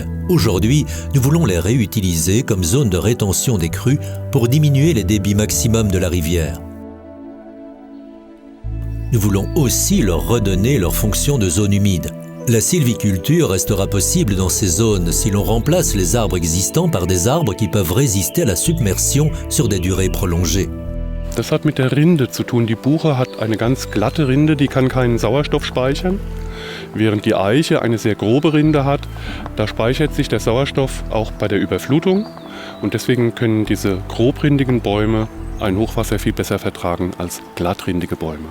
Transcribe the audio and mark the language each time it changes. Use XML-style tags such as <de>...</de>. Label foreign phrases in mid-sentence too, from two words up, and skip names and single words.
<fr>Aujourd'hui, nous voulons les réutiliser comme zone de rétention des crues pour diminuer les débits maximums de la rivière. Nous voulons aussi leur redonner leur fonction de zone humide. La sylviculture restera possible dans ces zones si l'on remplace les arbres existants par des arbres qui peuvent résister à la submersion sur des durées prolongées.</fr> <de>Das hat mit der Rinde zu tun. Die Buche hat eine ganz glatte Rinde, die kann keinen Sauerstoff speichern, während die Eiche eine sehr grobe Rinde hat. Da speichert sich der Sauerstoff auch bei der Überflutung und deswegen können diese grobrindigen Bäume ein Hochwasser viel besser vertragen als glattrindige Bäume.</de>